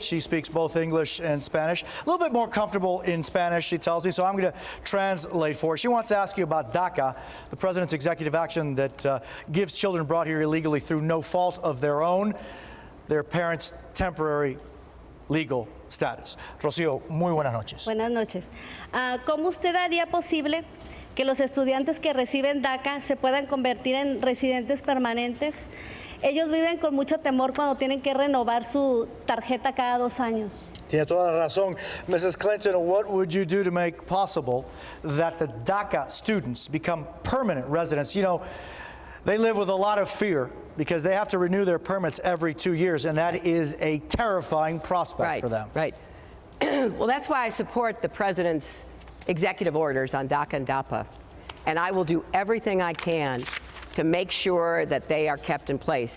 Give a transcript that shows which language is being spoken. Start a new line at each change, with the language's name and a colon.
English: She speaks both English and Spanish. A little bit more comfortable in Spanish, she tells me, so I'm going to translate for her. She wants to ask you about DACA, the president's executive action that gives children brought here illegally through no fault of their own, their parents' temporary legal status.
Spanish: Rocio, muy buenas noches. Buenas noches. ¿Cómo usted haría posible que los estudiantes que reciben DACA se puedan convertir en residentes permanentes? Ellos viven con mucho temor cuando tienen que renovar su tarjeta cada 2 años. Tiene toda la razón. Mrs.
English: Clinton, what would you do to make possible that the DACA students become permanent residents? You know, they live with a lot of fear because they have to renew their permits every 2 years, and that is a terrifying prospect for them. Right. Well, that's why I support the president's executive orders on DACA and DAPA, and I will do everything I can to make sure that they are kept in place.